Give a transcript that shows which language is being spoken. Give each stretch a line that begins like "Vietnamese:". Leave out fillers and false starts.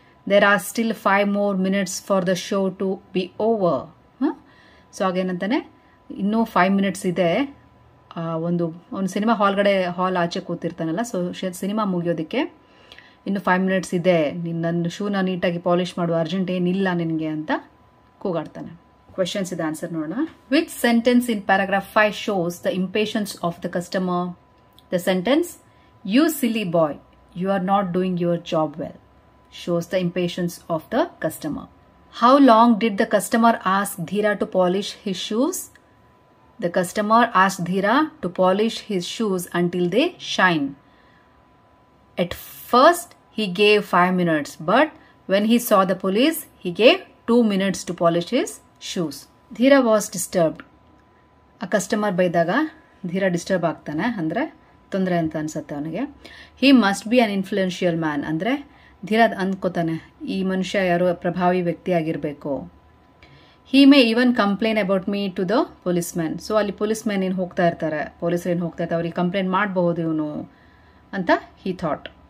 English: There are still 5 more minutes for the show to be over.
Kannada: So ಹಾಗೇನಂತಾನೆ, ಇನ್ನೂ 5 minutes ಇದೆ. ಒಂದು cinema hall ಆಚೆ ಕೂತಿರ್ತಾನಲ್ಲ, so cinema ಮುಗಿಯೋದಕ್ಕೆ ಇನ್ನು 5 minutes ಇದೆ, ನನ್ನ ಶೂನ ನೀಟಾಗಿ ಪಾಲಿಷ್ ಮಾಡು, ಅರ್ಜೆಂಟ್ ಏನಿಲ್ಲ ನಿನಗೆ ಅಂತ ಕೂಗಾಡ್ತಾನೆ.
English: Questions is the answer ನೋಡೋಣ. Which sentence in paragraph 5 shows the impatience of the customer? The sentence, you silly boy, you are not doing your job well, shows the impatience of the customer. How long did the customer ask Dheera to polish his shoes? The customer asked Dheera to polish his shoes until they shine. At first, he gave 5 minutes, but when he saw the police, he gave 2 minutes to polish his shoes. Dheera was disturbed.
Kannada: ಆ customer ಬೈದಾಗ ಧೀರ disturb ಆಗ್ತಾನೆ, ಅಂದರೆ ತೊಂದರೆ ಅಂತ ಅನ್ಸುತ್ತೆ ಅವನಿಗೆ.
English: he must be an influential man,
Kannada: ಅಂದರೆ ಧೀರ ಅಂದ್ಕೋತಾನೆ ಈ ಮನುಷ್ಯ ಯಾರೋ ಪ್ರಭಾವಿ ವ್ಯಕ್ತಿ ಆಗಿರಬೇಕು.
English: He may even complain about me to the police man.
Kannada: So ಅಲ್ಲಿ ಪೊಲೀಸ್ ಮ್ಯಾನ್ ಏನು ಹೋಗ್ತಾ ಇರ್ತಾರೆ, ಪೊಲೀಸರು ಏನು ಹೋಗ್ತಾ ಇರ್ತಾರೆ, ಅವ್ರಿಗೆ ಕಂಪ್ಲೇಂಟ್ ಮಾಡಬಹುದು ಇವನು ಅಂತ
English: He thought.